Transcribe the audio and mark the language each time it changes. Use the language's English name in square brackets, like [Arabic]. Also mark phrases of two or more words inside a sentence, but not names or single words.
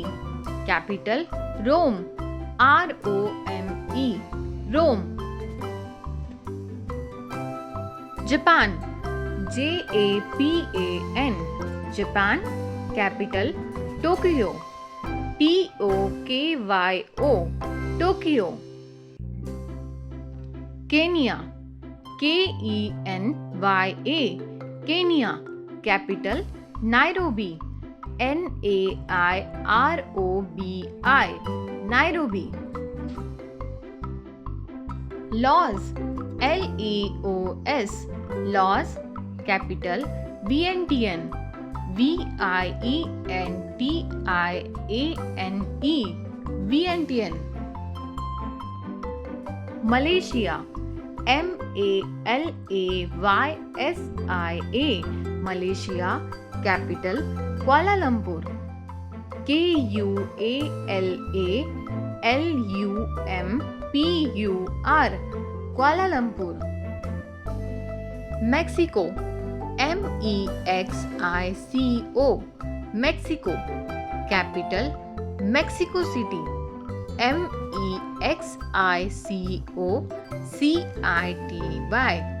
[English] Capital Rome. Rome. Rome. Japan. Japan. Japan. Capital Tokyo. Tokyo. Tokyo. Kenya. Kenya. Kenya. Capital Nairobi. Nairobi. Nairobi. Laos. Laos. Laos. Capital Vientiane. Vientiane. Vientiane. Malaysia. Malaysia. Malaysia. Capital Kuala Lumpur. Kuala Lumpur. Kuala Lumpur. Mexico. Mexico. Mexico. Capital Mexico City. Mexico City.